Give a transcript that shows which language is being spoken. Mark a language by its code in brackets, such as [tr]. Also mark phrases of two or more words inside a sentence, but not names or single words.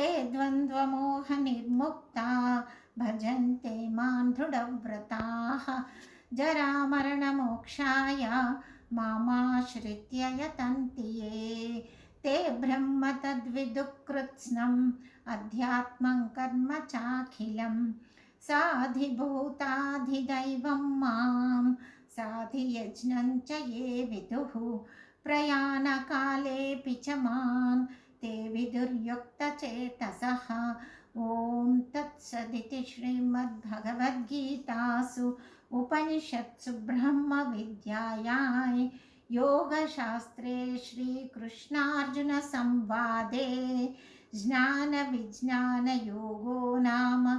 [sa] ద్వంద్వమోహ నిర్ముక్తా భజంతే మాం దృఢవ్రతాః జరామరణమోక్షాయ మామాశ్రిత్య యతంతి యే తే బ్రహ్మ తద్విదుఃకృత్స్నం అధ్యాత్మం కర్మ చాఖిలం సాధిభూతాధిదైవం మాం సాధియజ్ఞం చ ఏ విదుః ప్రయాణకాలేऽపి చ మాం ते विदुर्युक्तचेतसः ఓం తత్సదితి శ్రీమద్భగవద్గీతాసు ఉపనిషత్సు బ్రహ్మ విద్యాయాం योगशास्त्रे श्रीकृष्णार्जुन संवादे ज्ञान विज्ञान योगो नाम